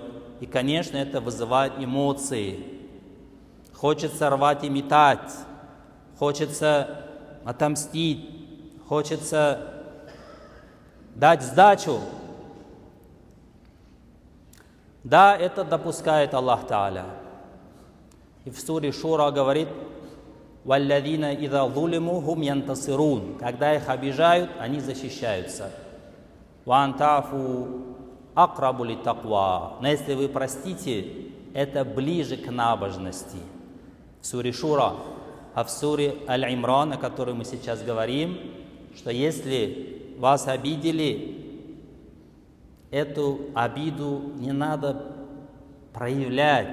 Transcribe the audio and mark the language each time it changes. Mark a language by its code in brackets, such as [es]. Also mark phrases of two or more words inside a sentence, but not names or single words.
[ru] И, конечно, это вызывает эмоции. Хочется рвать и метать, хочется отомстить, хочется дать сдачу. Да, это допускает Аллах Та'аля. И в суре Шура говорит: [ar] «والذين إذا ظلموا هم ينتصرون». [ru] Когда их обижают, они защищаются. [ar] «وأن تعفوا أقرب للتقوى». [ru] Но если вы простите, это ближе к набожности. В суре Шура. А в суре Аль-Имран, о которой мы сейчас говорим, что если вас обидели, эту обиду не надо проявлять.